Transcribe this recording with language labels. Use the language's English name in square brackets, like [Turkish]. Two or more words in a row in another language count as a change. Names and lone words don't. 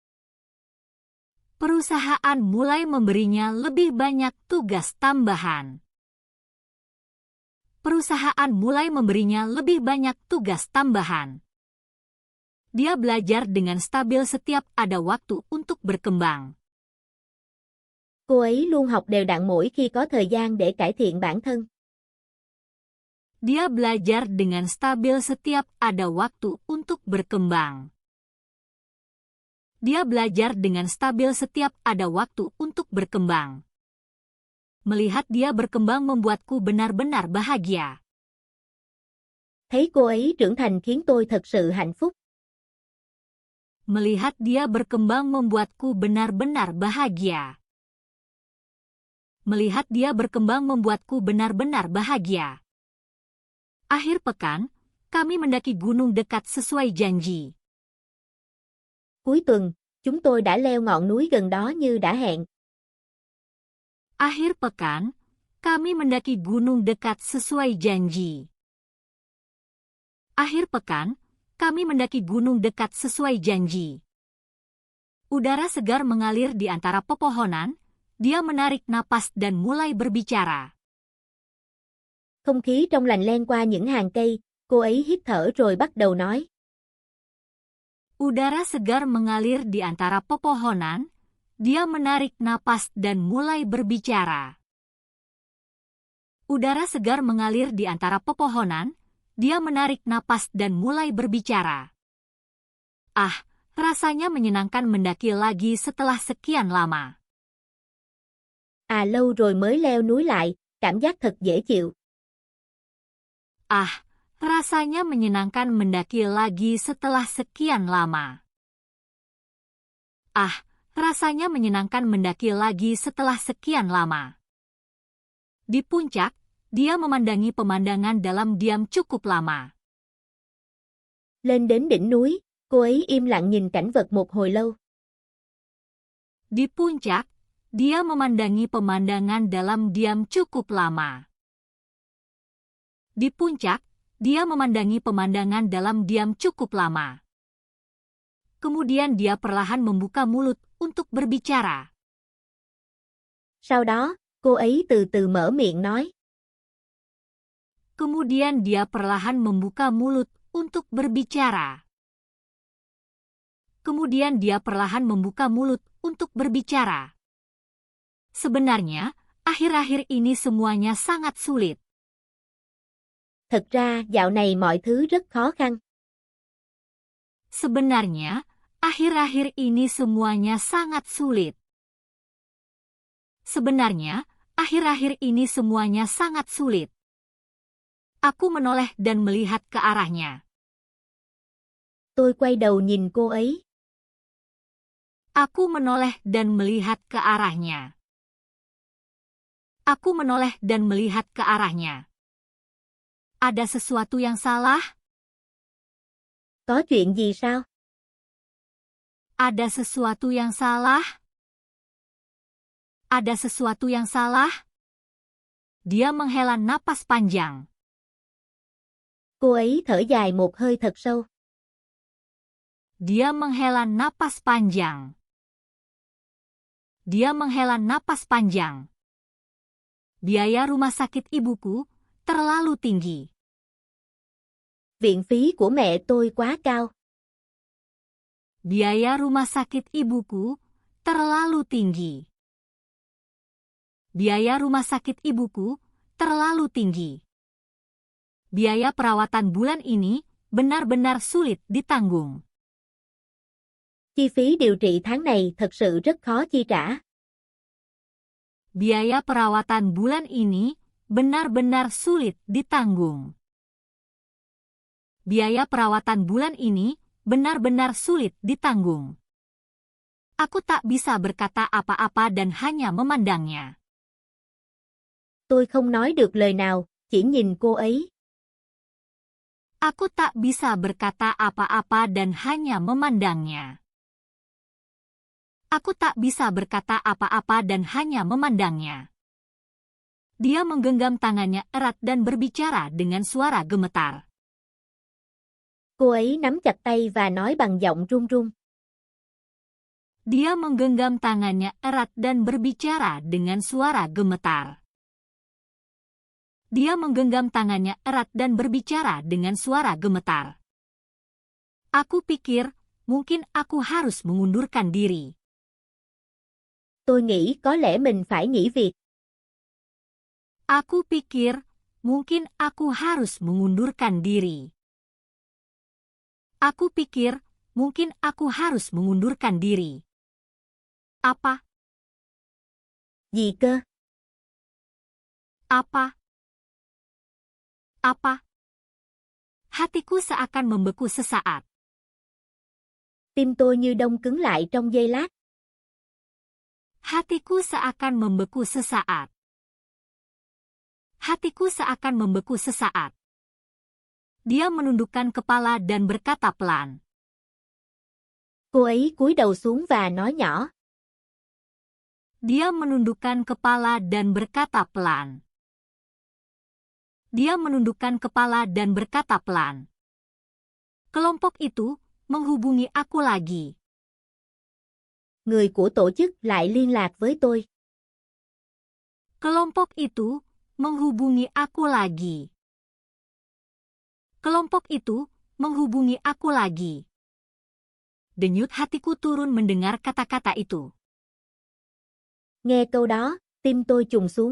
[Indonesian] Perusahaan mulai memberinya lebih banyak tugas tambahan. Perusahaan mulai memberinya lebih banyak tugas tambahan. Dia belajar dengan stabil setiap ada waktu untuk berkembang. [Vietnamese] Cô ấy luôn học đều đặn mỗi khi có thời gian để cải thiện bản thân. [Indonesian] Dia belajar dengan stabil setiap ada waktu untuk berkembang. Dia belajar dengan stabil setiap ada waktu untuk berkembang. Melihat dia berkembang membuatku benar-benar bahagia. [Vietnamese] Thấy cô ấy trưởng thành khiến tôi thật sự hạnh phúc. [Indonesian] Melihat dia berkembang membuatku benar-benar bahagia. Melihat dia berkembang membuatku benar-benar bahagia. Akhir pekan, kami mendaki gunung dekat sesuai janji. [Vietnamese] Cuối tuần, chúng tôi đã leo ngọn núi gần đó như đã hẹn. [Indonesian] Akhir pekan, kami mendaki gunung dekat sesuai janji. Akhir pekan, kami mendaki gunung dekat sesuai janji. Udara segar mengalir di antara pepohonan, dia menarik napas dan mulai berbicara. [Vietnamese] Không khí trong lành len qua những hàng cây, cô ấy hít thở rồi bắt đầu nói. [Indonesian] Udara segar mengalir di antara pepohonan, dia menarik napas dan mulai berbicara. Udara segar mengalir di antara pepohonan, dia menarik napas dan mulai berbicara. Ah, rasanya menyenangkan mendaki lagi setelah sekian lama. [Vietnamese] À lâu rồi mới leo núi lại, cảm giác thật dễ chịu. [Indonesian] Ah, rasanya menyenangkan mendaki lagi setelah sekian lama. Ah, rasanya menyenangkan mendaki lagi setelah sekian lama. Di puncak, dia memandangi pemandangan dalam diam cukup lama. [Vietnamese] Lên đến đỉnh núi, cô ấy im lặng nhìn cảnh vật một hồi lâu. [Indonesian] Di puncak, dia memandangi pemandangan dalam diam cukup lama. Di puncak, dia memandangi pemandangan dalam diam cukup lama. Kemudian dia perlahan membuka mulut untuk berbicara. [Vietnamese] Sau đó, cô ấy từ từ mở miệng nói. [Indonesian] Kemudian dia perlahan membuka mulut untuk berbicara. Kemudian dia perlahan membuka mulut untuk berbicara. Sebenarnya, akhir-akhir ini semuanya sangat sulit. [Vietnamese] Thật ra, dạo này mọi thứ rất khó khăn. [Indonesian] Sebenarnya, akhir-akhir ini semuanya sangat sulit. Sebenarnya, akhir-akhir ini semuanya sangat sulit. Aku menoleh dan melihat ke arahnya. [Vietnamese] Tôi quay đầu nhìn cô ấy. [Indonesian] Aku menoleh dan melihat ke arahnya. Aku menoleh dan melihat ke arahnya. Ada sesuatu yang salah? [Vietnamese] Có chuyện gì sao? [Indonesian] Ada sesuatu yang salah? Ada sesuatu yang salah? Dia menghela napas panjang. [Vietnamese] Cô ấy thở dài một hơi thật sâu. [Indonesian] Dia menghela napas panjang. Dia menghela napas panjang. Biaya rumah sakit ibuku terlalu tinggi. [Vietnamese] Viện phí của mẹ tôi quá cao. [Indonesian] Biaya rumah sakit ibuku terlalu tinggi. Biaya rumah sakit ibuku terlalu tinggi. Biaya perawatan bulan ini benar-benar sulit ditanggung. [Vietnamese] Chi phí điều trị tháng này thật sự rất khó chi trả. [Indonesian] Biaya perawatan bulan ini benar-benar sulit ditanggung. Biaya perawatan bulan ini benar-benar sulit ditanggung. Aku tak bisa berkata apa-apa dan hanya memandangnya. [Vietnamese] Tôi không nói được lời nào, chỉ nhìn cô ấy. [Indonesian] Aku tak bisa berkata apa-apa dan hanya memandangnya. Aku tak bisa berkata apa-apa dan hanya memandangnya. Dia menggenggam tangannya erat dan berbicara dengan suara gemetar. [Vietnamese] Cô ấy nắm chặt tay và nói bằng giọng run run. [Indonesian] Dia menggenggam tangannya erat dan berbicara dengan suara gemetar. Dia menggenggam tangannya erat dan berbicara dengan suara gemetar. Aku pikir, mungkin aku harus mengundurkan diri. [Vietnamese] Tôi nghĩ có lẽ mình phải nghỉ việc. [Indonesian] Aku pikir, mungkin aku harus mengundurkan diri. Aku pikir, mungkin aku harus mengundurkan diri. Apa? [Vietnamese] Gì cơ? [Indonesian] Apa? Apa? Hatiku seakan membeku sesaat. [Vietnamese] Tim tôi như đông cứng lại trong giây lát. [Indonesian] Hatiku seakan membeku sesaat. Hatiku seakan membeku sesaat. Dia menundukkan kepala dan berkata pelan. [Vietnamese] Cô ấy cúi đầu xuống và nói nhỏ. [Indonesian] Dia menundukkan kepala dan berkata pelan. Dia menundukkan kepala dan berkata pelan. Kelompok itu menghubungi aku lagi. [Vietnamese] Người của tổ chức lại liên lạc với tôi. [Indonesian] Kelompok itu menghubungi aku lagi. Kelompok itu menghubungi aku lagi. Denyut hatiku turun mendengar kata-kata itu. [Vietnamese] Nghe câu đó, tim tôi trùng xuống.